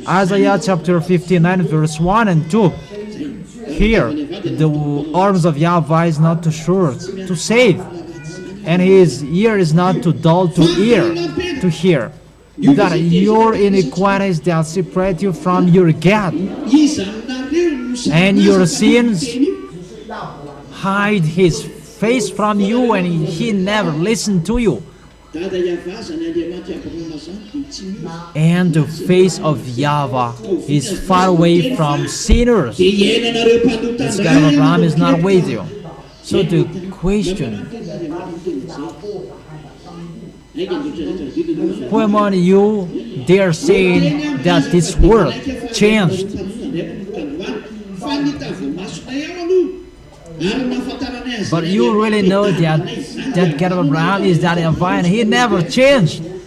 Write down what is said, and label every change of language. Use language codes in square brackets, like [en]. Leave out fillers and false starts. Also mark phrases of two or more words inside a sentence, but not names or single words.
[en] Isaiah chapter 59 verse 1 and 2. Here, the arms of YAHVAH is not too short to save, and his ear is not too dull to hear. That your iniquities that separate you from your God, and your sins hide his face from you, and he never listened to you. [mg] Dada Yahvah zany Andriamanitra Abrahama zany dia tsy misy. [en] And the face of YAHVAH is far away from sinners. [mg] Dia iainanareo mpanota [en] This God of Abraham is not with you. So the question, who among you dare say that this world changed? But you really know that God of Abraham is that YAHVAH, and he never changed.